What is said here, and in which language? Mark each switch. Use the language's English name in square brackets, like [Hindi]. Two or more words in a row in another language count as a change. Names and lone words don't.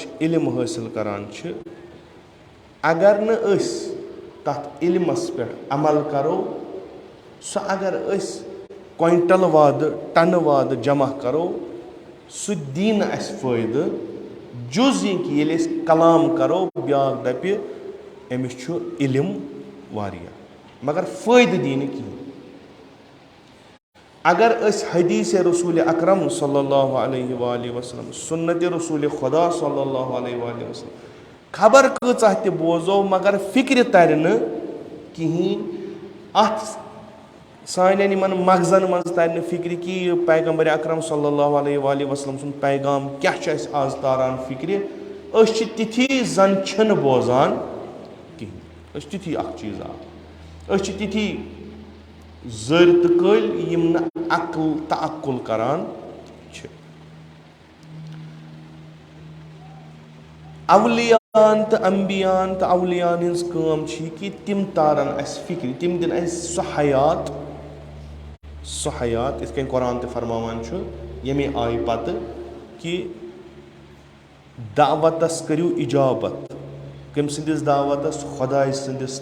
[Kashmiri] علم حٲصِل کران چھِ اگر نہٕ أسۍ تتھ علمس پٮ۪ٹھ عمل کرو سُہ اگر أسۍ کویِنٹل وادٕ ٹنہٕ وادٕ جمع کرو سُہ دی نہٕ اَسہِ فٲیدٕ جُز یہِ کہِ ییٚلہِ أسۍ کلام کرو بیٛاکھ دپہِ أمِس چھُ علم واریاہ مگر فٲیدٕ دی نہٕ کِہینۍ اگر أسۍ حدیٖث رسوٗلِ اکرم صلی اللہ علیہ وآلہ وسلم سُنتِ رسوٗلِ خۄدا صلی اللہ علیہ وآلہ وسلم خبر کۭژاہ تہِ بوزو مگر فِکرِ ترِ نہٕ کِہینۍ اتھ سانٮ۪ن یِمن مغزن منٛز ترِ نہٕ فِکرِ کہِ یہِ پیغمبرِ اکرم صلی اللہ علیہ وآلہ وسلم سُنٛد پیغام کیٛاہ چھُ اَسہِ آز تاران فِکرِ أسۍ چھِ تِتھی زن چھِنہٕ بوزان کِہینۍ أسۍ چھِ تِتھی اکھ چیٖزا أسۍ چھِ تِتھی زٔرۍ تہٕ کٔلۍ یِم نہٕ عقل تعقُل کران چھِ اولِیان تہٕ امبِیان تہٕ اولِیان ہِنٛز کٲم چھِ یہِ کہِ تِم تارن اَسہِ فِکرِ تِم دِنۍ اَسہِ سُہ حیات یِتھ کٔنۍ قۄران تہِ فرماوان چھُ ییٚمے آیہِ پتہٕ کہِ دعوتس کٔرِو اِجابت کٔمۍ سٕنٛدِس دعوتس خۄداے سٕنٛدِس